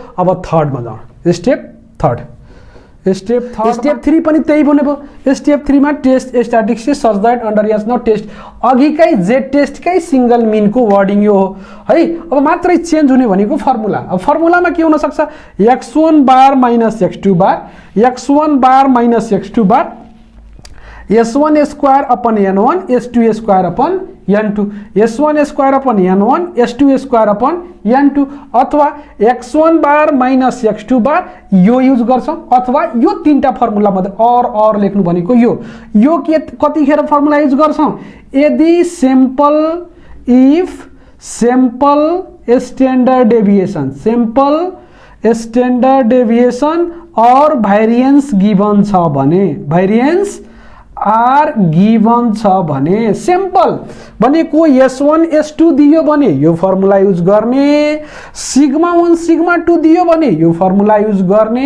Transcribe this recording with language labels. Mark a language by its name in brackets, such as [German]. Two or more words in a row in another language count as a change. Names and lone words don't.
[Nepali] अब थर्डमा जाउँ, [English] step third, [Nepali] स्टेप 3 पनि त्यही भने भयो। स्टेप 3 मा [English] test statistics such that under H naught test, [Nepali] अघिकै जे टेस्टकै सिंगल मिनको वर्डिङ यो हो है। अब मात्रै चेन्ज हुने भनेको फर्मुला। अब फर्मुलामा के हुन सक्छ, [English] x1 bar minus x2 bar, x1 bar minus x2 bar, s1 square upon n1, s2 square upon n2, s1 square upon n1, s2 square upon n2. [Nepali] अथवा [English] x1 bar minus x2 bar [Nepali] यो युज गर्छौं, अथवा यो तीनटा फर्मुला मध्ये और लेख्नु भनेको यो के कतिखेर फर्मुला युज गर्छौं, यदि [English] sample if sample standard deviation, sample standard deviation or variance given [Nepali] छ भने, [English] variance are given [Nepali] छ भने, सिम्पल भनेको s1 s2 दियो भने यो फर्मुला युज गर्ने, [English] sigma 1 sigma 2 [Nepali] दियो भने यो फर्मुला युज गर्ने।